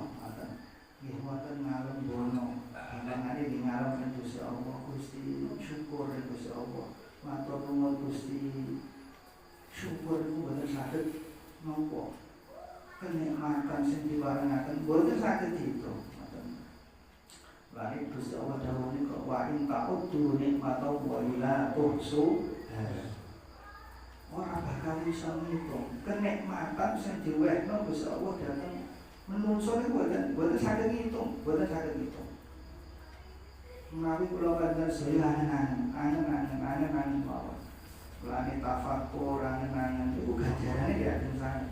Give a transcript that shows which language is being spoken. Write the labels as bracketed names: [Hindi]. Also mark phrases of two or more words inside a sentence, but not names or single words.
[Javanese] Nggih wonten ngalem dono. Panjenengane di ngalem Gusti Allah, Gusti syukur Gusti Allah. Matur nuwun Gusti. Syukur iku boten saged napa kenikmatan sing diparingaken boten saged diitung. Lan Gusti Allah dawuh nika [Arabic] وإن تعدوا نعمة الله لا تحصوها. [Javanese] Ora bakal iso ngitung kenikmatan sing diwehno Gusti Allah dhateng menungso niku boten saged ngitung, boten saged ngitung. Menawi kula panjenengan sedaya angen-angen mawon. Kulane tafakur angen-angen iku ganjarane ya den sanget.